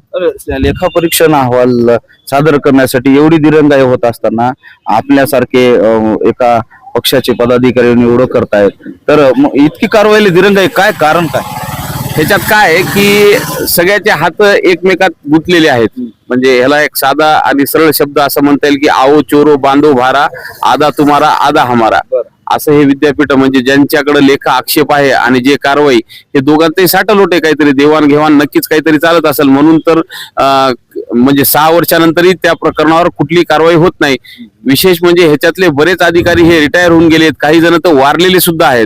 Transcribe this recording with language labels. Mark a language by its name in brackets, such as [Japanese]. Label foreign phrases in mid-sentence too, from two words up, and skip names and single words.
[Marathi] लेखा परीक्षण अहवाल सादर करण्यासाठी एवढी दिरंगाई होत असताना आपल्यासारखे एका पक्षाचे पदाधिकारी निवड करतायत, तर इतकी कारवाईला दिरंगाई काय कारण काय? ह्याच्यात काय आहे की सगळ्याचे हात एकमेकात गुंतलेले आहेत. म्हणजे ह्याला एक साधा आणि सरळ शब्द असं म्हणता येईल की [Hindi] आओ चोरो बांधो भारा, आधा तुम्हारा आधा हमारा, [Marathi] असं हे विद्यापीठ म्हणजे ज्यांच्याकडे लेखा आक्षेप आहे आणि जे कारवाई, हे दोघांतही साठलोट आहे, काहीतरी देवाणघेवाण नक्कीच काहीतरी चालत असेल. म्हणून तर म्हणजे 6 वर्षानंतरही त्या प्रकरणावर कुठली कारवाई होत नाही. विशेष म्हणजे ह्याच्यातले बरेच अधिकारी हे रिटायर होऊन गेलेत, काही जण तर वारलेले सुद्धा आहेत.